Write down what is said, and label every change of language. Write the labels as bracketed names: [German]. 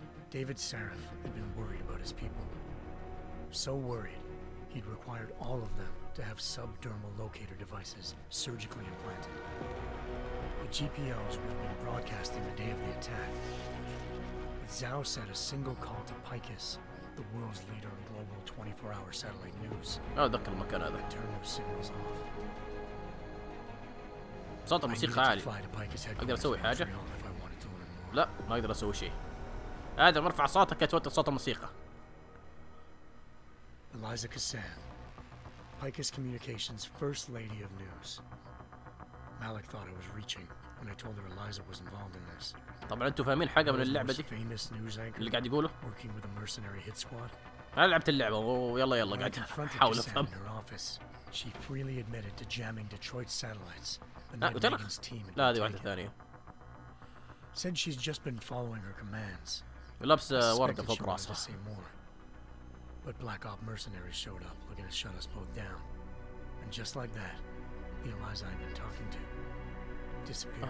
[English] David Sarif had been worried about his people. So worried, he'd required all of them to have subdermal locator devices surgically implanted. The GPOs would have been broadcasting the day of the attack. But Zhao said a single call to Picus, the world's leader in global 24-hour satellite news, [Arabic] اتذكر المكان هذا. [English] would turn those signals off. [Arabic] صوت الموسيقى عالي. اقدر اسوي حاجة؟ لا ما اقدر اسوي شيء. آدم ارفع صوتك يا توتر صوت الموسيقى. [English] Eliza Kassan, Picus Communications First Lady of News. Malik thought I was reaching when I told her Eliza was involved in this. [Arabic] طبعا انتم فاهمين حاجة من اللعبة دي؟ اللي قاعد يقوله؟ [English] Working with a mercenary hit squad. [Arabic] أنا لعبت اللعبة ويلا قاعد أحاول أفهم. [English] She freely admitted to jamming Detroit satellites. [Arabic] لا هذه واحدة ثانية. [English] Said she's just been following her commands. [Arabic] لابس وردة فوق راسها. [English] But Black Op mercenaries showed up looking to shut us both down. And just like that, the Eliza I'd been talking to disappeared.